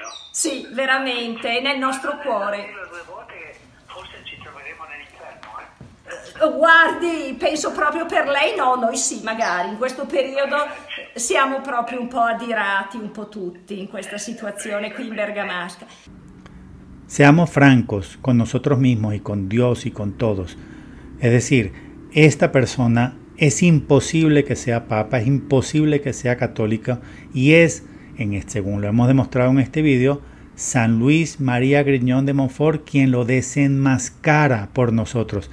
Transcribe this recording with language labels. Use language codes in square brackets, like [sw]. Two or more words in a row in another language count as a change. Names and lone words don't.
[it] Sì, veramente, è nel nostro cuore. Dirlo 2 volte che forse ci troveremo nell'inferno, Guardi, penso proprio per lei, no, noi sì, magari. In questo periodo siamo proprio un po' adirati, un po' tutti, in questa situazione qui in Bergamasca. [es] Seamos francos con nosotros mismos y con Dios y con todos. Es decir, esta persona es imposible que sea papa, es imposible que sea católica y es, según lo hemos demostrado en este video, San Luis María Griñón de Montfort quien lo desenmascara por nosotros.